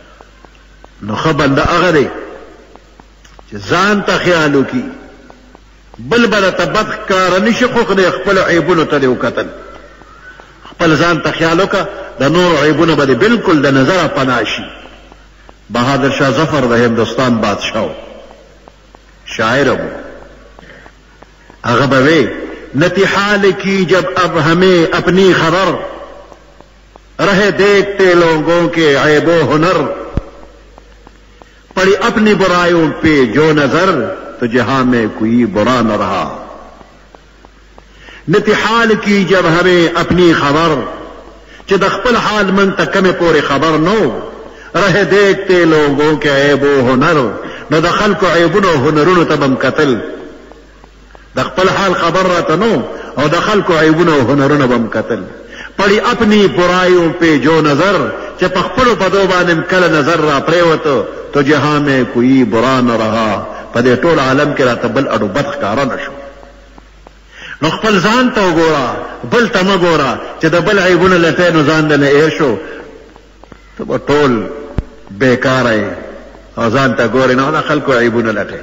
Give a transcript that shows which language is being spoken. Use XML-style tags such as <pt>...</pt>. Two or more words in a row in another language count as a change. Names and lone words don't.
<ps>نو ښه بنده هغه دی چې ځان ته خیال وکړي، بل به درته بد ښکاره نه شي، خو خپلو عیبونو ته دې وکتل. خپل ځان ته خیال وکړه، د نورو عیبونه به دې بلکل د نظره پناه شي. بهادر شاه ظفر د هندوستان بادشاه و، شاعر و. هغه به وی</ps> <ur>نتی حال کی جب اب ہمیں اپنی خبر، رہے دیکھتے لوگوں کے عیب و ہنر، پڑی اپنی برائیوں پہ جو نظر تو جہاں میں کوئی برا نہ رہا. نتی حال کی جب ہمیں اپنی خبر،</ur> <ps>چې د خپل حال من ته کمې پورې خبر نو،</ps> <ur>رہے دیکھتے لوگوں کے عیب و ہنر،</ur> <ps>نو د خلکو عیبونو او هنرونو ته به م کتل. د خپل حال خبر راته نو، او د خلکو عیبونو او هنرونو به م کتل.</ps> <ur>پڑی اپنی برائیوں پہ جو نظر،</ur> <ps>چې په خپلو بدو باندې م کله نظر را پرېوته</ps> <ur>تو جهان میں کوئی برا نہ رہا،</ur> <ps>په دې ټول عالم کې راته بل اډو بد ښکاره نه شو. نو خپل ځان ته وګوره، بل ته مه ګوره. چې د بل عیبونه لټې نو ځان دنه ایر شو، ته به ټول بیکاره یې، او ځان ته ګورې نه د خلکو عیبونه لټې.</ps>